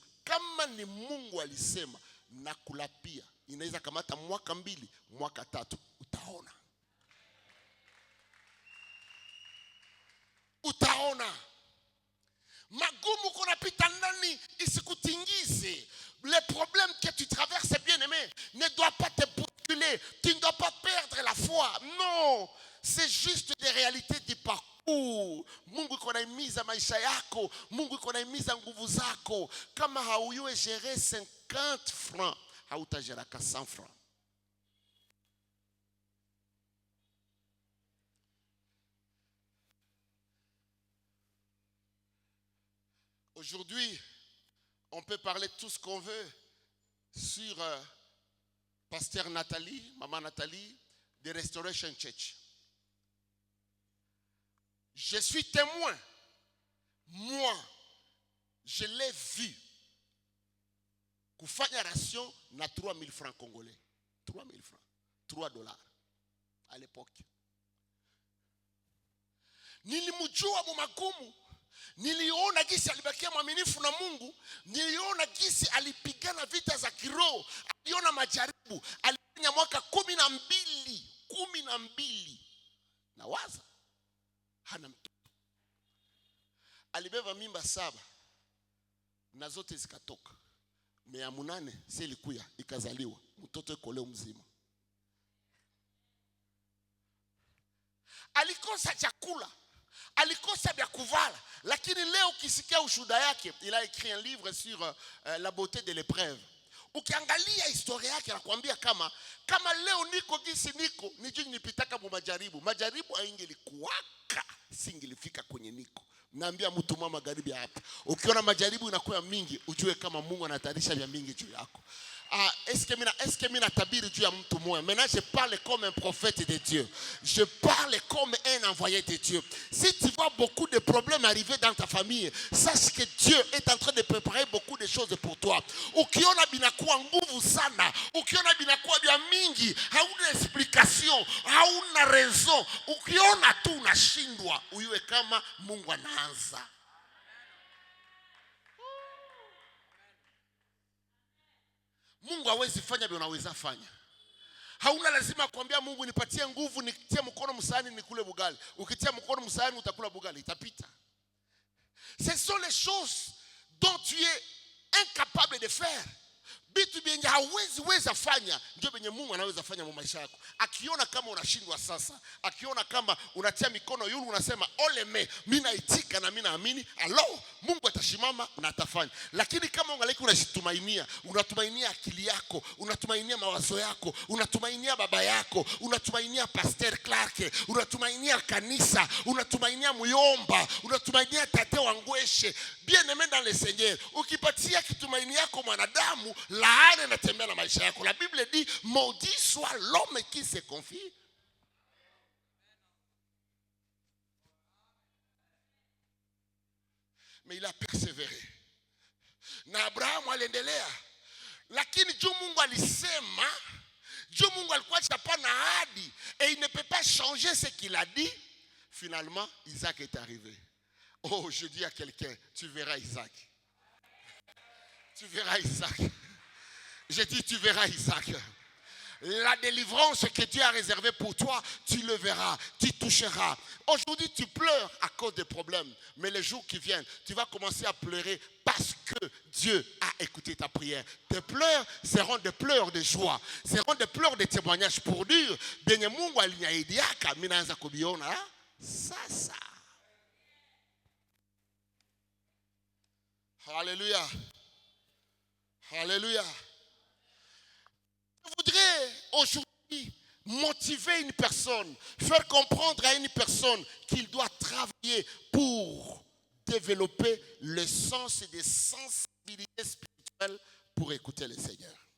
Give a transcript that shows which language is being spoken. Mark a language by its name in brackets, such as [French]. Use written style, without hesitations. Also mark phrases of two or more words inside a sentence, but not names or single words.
[Swahili] Kama ni Mungu alisema na kulapia, inaweza kamata mwaka 2, mwaka 3, utaona. Utaona. Magumu kunapita ndani isikutingize. [French] Les problèmes que tu traverses, bien-aimé, ne doivent pas te bousculer. Tu ne dois pas perdre la foi. Non, c'est juste des réalités du parcours. [Swahili] Mungu iko naimiza maisha yako. Mungu iko naimiza nguvu zako. Kama hauyue gérer 50 francs, hautajera ka 100 francs. [French] Aujourd'hui, on peut parler de tout ce qu'on veut sur Pasteur Nathalie, Maman Nathalie, de Restoration Church. Je suis témoin. Moi, je l'ai vu. [Swahili] Kufanya ration na 3 000 francs congolais. [French] 3 000 francs. 3 dollars à l'époque. [Swahili] Nilimjua mumagumu. Niliona gisi alibakia mwaminifu na Mungu. Niliona gisi alipigana vita za kiroho. Aliona majaribu. Alifanya mwaka 12. Na waza hana mtoto. Alibeba mimba 7 na zote zikatoka. 8 si ilikuya ikazaliwa. Mtoto yuko leo mzima. Alikosa chakula. Alikosa vya kuvala, lakini leo ukisikia ushuhuda yake, [French] il a écrit un livre sur la beauté de l'épreuve. [Swahili] Ukiangalia historia yake anakuambia kama leo niko gisi niko, nijui nipitaka mu majaribu haingelikuwaka, singilifika kwenye niko. Naambia mtu mama magharibi hapa, ukiona majaribu inakuwa mingi, ujue kama Mungu anatayarisha vya mingi juu yako. [French] Est-ce que [Swahili] mina tabiri juu ya mtu moja? [French] Maintenant je parle comme un prophète de Dieu. Je parle comme un envoyé de Dieu. Si tu vois beaucoup de problèmes arriver dans ta famille, sache que Dieu est en train de préparer beaucoup de choses pour toi. [Swahili] Ukiona binakuwa nguvu sana, ukiona binakuwa vya mingi, hauna explication, hauna raison, ukiona tu unashindwa, ujue kama Mungu anaanza. Mungu hawezi fanya bila unaweza fanya. Hauna lazima kuambia Mungu nipatie nguvu nitie mkono msahani nikule bugali. Ukitia mkono msahani utakula bugali, itapita. [French] Ce sont les choses dont tu es incapable de faire. [Swahili] Bitu benye hauwezi weza fanya ndio benye Mungu anaweza fanya mu maisha yako. Akiona kama unashindwa sasa, akiona kama unatia mikono yulu unasema oleme, mimi naitika na mimi naamini, alo Mungu atashimama na atafanya. Lakini kama ungaliki unatumainia akili yako, unatumainia mawazo yako, unatumainia baba yako, unatumainia Pasteur Clark, unatumainia kanisa, unatumainia Muyomba, unatumainia tate wangweshe, [French] bien-aimé dans le Seigneur, [Swahili] ukipatia kitumaini yako mwanadamu, laana inatembea na maisha yako. [French] La Bible dit maudit soit l'homme qui se confie. Mais il a persévéré. [Swahili] Na Abraham aliendelea. Lakini juu Mungu alisema, juu Mungu alikuwa chapana ahadi, [French] et il ne peut pas changer ce qu'il a dit. Finalement, Isaac est arrivé. Oh, je dis à quelqu'un, tu verras Isaac. Tu verras Isaac. Je dis, tu verras Isaac. La délivrance que Dieu a réservée pour toi, tu le verras, tu toucheras. Aujourd'hui, tu pleures à cause des problèmes. Mais les jours qui viennent, tu vas commencer à pleurer parce que Dieu a écouté ta prière. Tes pleurs seront des pleurs de joie. Seront des pleurs de témoignage pour dire, [Swahili] benye Mungu alinyaidiaka, minaanza kubiona sasa. [French] Alléluia. Alléluia. Je voudrais aujourd'hui motiver une personne, faire comprendre à une personne qu'il doit travailler pour développer le sens des sensibilités spirituelles pour écouter le Seigneur.